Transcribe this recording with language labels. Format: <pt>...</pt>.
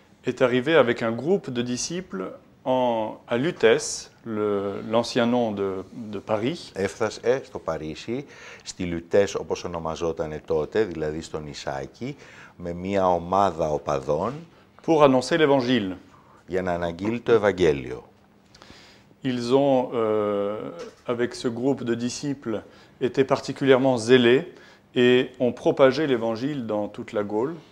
<fr>est arrivé avec un groupe de disciples à Lutèce, l'ancien nom de Paris.</fr> <el>Έφτασε στο Παρίσι, στη Λουτές όπως ονομαζόταν τότε, δηλαδή στο νησάκι, με μια ομάδα οπαδών</el> <fr>pour annoncer l'évangile.</fr> <el>για να αναγγείλει το Ευαγγέλιο.</el> <fr>Ils ont, avec ce groupe de disciples, été particulièrement zélés et ont propagé l'évangile dans toute la Gaule.</fr>